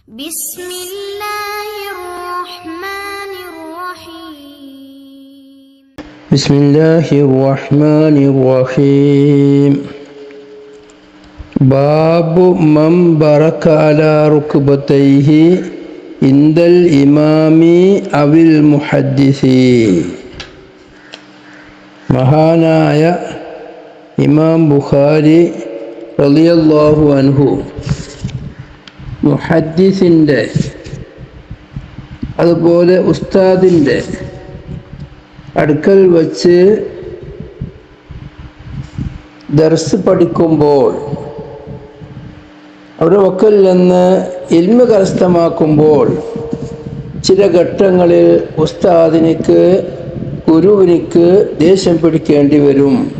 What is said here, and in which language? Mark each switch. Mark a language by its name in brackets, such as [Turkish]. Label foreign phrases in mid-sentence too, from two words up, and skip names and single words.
[Arabic] بسم الله الرحمن الرحيم بسم الله الرحمن الرحيم باب من برك على ركبتيه عند الإمام أو المحدث. [Malayalam] മഹാനായ ഇമാം ബുഖാരി [Arabic] رضي الله عنه [Malayalam] മുഹദ്ദിസിൻ്റെ അതുപോലെ ഉസ്താദിൻ്റെ അടുക്കൽ വച്ച് ദർസ് പഠിക്കുമ്പോൾ അവരുടെ വക്കൽ നിന്ന് ഇൽമ് കരസ്ഥമാക്കുമ്പോൾ ചില ഘട്ടങ്ങളിൽ ഉസ്താദിനിക്ക് ഗുരുവിനിക്ക് ദേഷ്യം പിടിക്കേണ്ടി വരും.